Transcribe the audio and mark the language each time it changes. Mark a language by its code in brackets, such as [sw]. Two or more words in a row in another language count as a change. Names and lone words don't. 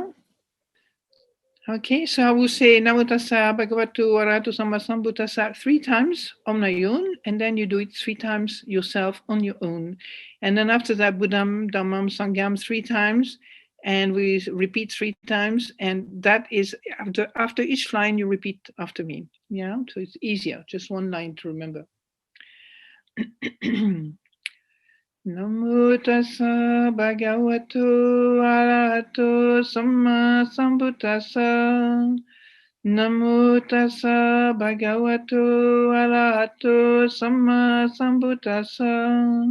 [en] Okay, so I will say [pi] Namo Tassa Bhagavato Arahato Samma Sambuddhassa [en] 3 times on my own, and then you do it 3 times yourself on your own. And then after that, [pi] Buddham, Dhammam, Sangham [en] 3 times, and we repeat 3 times, and that is after each line you repeat after me. Yeah, so it's easier, just 1 line to remember. [pi] Namo Tassa Bhagavato Arahato Samma Sambuddhassa. Namo Tassa Bhagavato Arahato Samma Sambuddhassa.